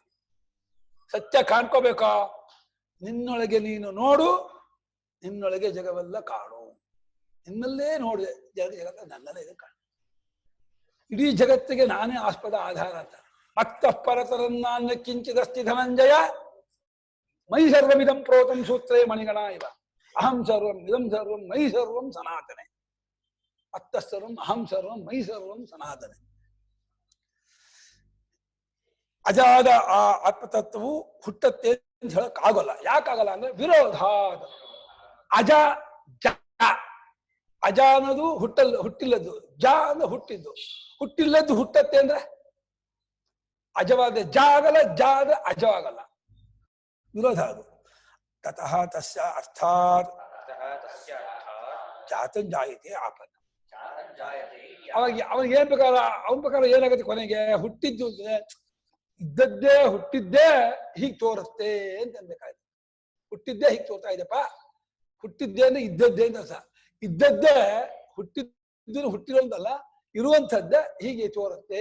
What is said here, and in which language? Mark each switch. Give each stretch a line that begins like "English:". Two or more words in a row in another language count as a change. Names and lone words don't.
Kannada: ಸತ್ಯ ಕಾಣ್ಕೋಬೇಕೋ, ನಿನ್ನೊಳಗೆ ನೀನು ನೋಡು, ನಿನ್ನೊಳಗೆ ಜಗವೆಲ್ಲ ಕಾಣು. ನಿನ್ನಲ್ಲೇ ನೋಡಿದೆ ಜಗತ್ತ ನನ್ನಲ್ಲೇ ಇದೆ ಕಾಣು. ಇಡೀ ಜಗತ್ತಿಗೆ ನಾನೇ ಆಸ್ಪದ ಆಧಾರ ಅಂತ.
Sanskrit: ಮತ್ತ ಪರತರನ್ನ ಕಿಂಚಿದಸ್ತಿ ಧನಂಜಯ ಮೈ ಸರ್ವಮಿದಂ ಪ್ರೋತಂ ಸೂತ್ರೇ ಮಣಿಗಣ ಇವ ಅಹಂ ಸರ್ವಂ ಇದಂ ಸರ್ವಂ ಮೈ ಸರ್ವಂ ಸನಾತನೆ. ಅತ್ತ ಸರ್ವಂ ಅಹಂ ಸರ್ವಂ ಮೈ ಸರ್ವಂ ಸನಾತನೆ.
Kannada: ಅಜಾದ ಆ ಆತ್ಮತತ್ವವು ಹುಟ್ಟತ್ತೆ ಅಂತ ಹೇಳಕ್ ಆಗೋಲ್ಲ. ಯಾಕಾಗಲ್ಲ ಅಂದ್ರೆ ವಿರೋಧ. ಅಜ ಜ, ಅಜ ಅನ್ನೋದು ಹುಟ್ಟಿಲ್ಲದ್ದು, ಜ ಅಂದ್ರೆ ಹುಟ್ಟಿದ್ದು. ಹುಟ್ಟಿಲ್ಲದ್ದು ಹುಟ್ಟತ್ತೆ ಅಂದ್ರೆ ಅಜವಾದ ಜ ಆಗಲ್ಲ, ಜ ಆದ್ರೆ ಅಜವಾಗಲ್ಲ. ವಿರೋಧ ಅದು.
Sanskrit: ತತಃ ತಸ್ಯ ಅರ್ಥಾತ್ ಜಾತಂ ಜಾಯತೆ ಆಪನ್ನ.
Kannada: ಅವಾಗ ಏನ್ ಬೇಕಾದ ಅವನ ಪ್ರಕಾರ ಏನಾಗುತ್ತೆ ಕೊನೆಗೆ? ಹುಟ್ಟಿದ್ದು ಇದ್ದದ್ದೇ ಹುಟ್ಟಿದ್ದೇ ಹೀಗೆ ತೋರುತ್ತೆ ಅಂತ ಅನ್ಬೇಕಾಯ್ತು. ಹುಟ್ಟಿದ್ದೇ ಹೀಗೆ ತೋರ್ತಾ ಇದೆಪ್ಪ. ಹುಟ್ಟಿದ್ದೇ ಅಂದ್ರೆ ಇದ್ದದ್ದೇ ಅಂತ ಅರ್ಥ. ಇದ್ದದ್ದೇ ಹುಟ್ಟಿದ್ದು ಹುಟ್ಟಿರೋದಲ್ಲ, ಇರುವಂಥದ್ದೇ ಹೀಗೆ ತೋರುತ್ತೆ.